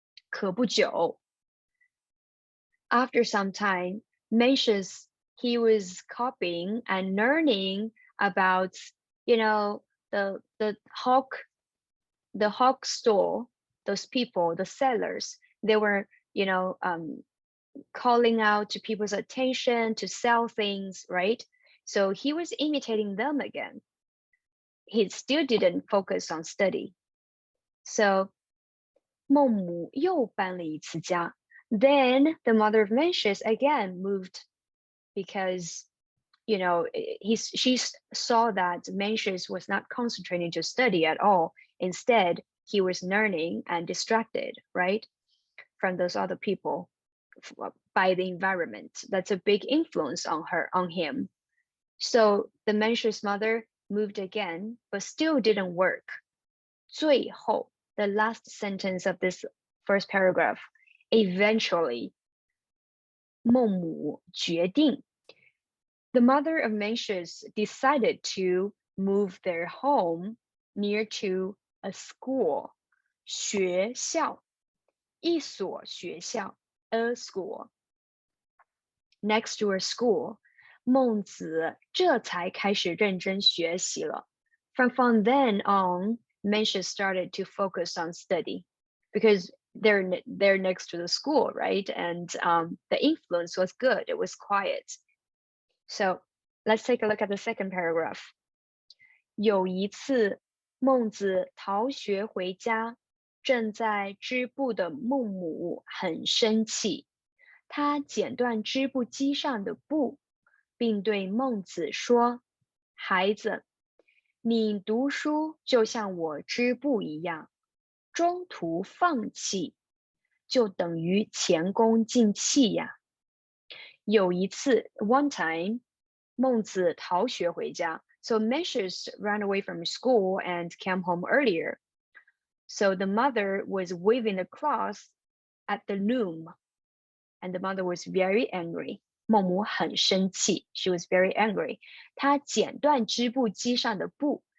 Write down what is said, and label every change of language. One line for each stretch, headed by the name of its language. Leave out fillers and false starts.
Chinese: 可不久,
English: after some time, Mencius, he was copying and learning about, the hawk store, those people, the sellers, they were, calling out to people's attention to sell things, right? So he was imitating them again. He still didn't focus on study.
Chinese: So 孟母又搬了一次家.
English: Then the mother of Mencius again moved because, she saw that Mencius was not concentrating to study at all. Instead, he was learning and distracted, right, from those other people by the environment. That's a big influence on him. So the Mencius mother moved again, but still didn't work. 最后, the last sentence of this first paragraph, eventually,
Chinese: 孟母决定,
English: the mother of Mencius decided to move their home near to a school,
Chinese: 学校, 一所学校,
English: a school. Next to a school,
Chinese: 孟子这才开始认真学习了.
English: From then on, Mencius started to focus on study because they're next to the school, right? And the influence was good. It was quiet. So let's take a look at the second paragraph.
Chinese: 有一次，孟子逃学回家，正在织布的孟母很生气，他剪断织布机上的布，并对孟子说：“孩子，你读书就像我织布一样，中途放弃，就等于前功尽弃呀。” 有一次
English: one time,
Chinese: 孟子逃学回家.
English: So Mencius ran away from school and came home earlier. So the mother was weaving the cloth at the loom, and the mother was very angry.
Chinese: 孟母很生气.
English: She was very angry.
Chinese: 她剪断织布机上的布.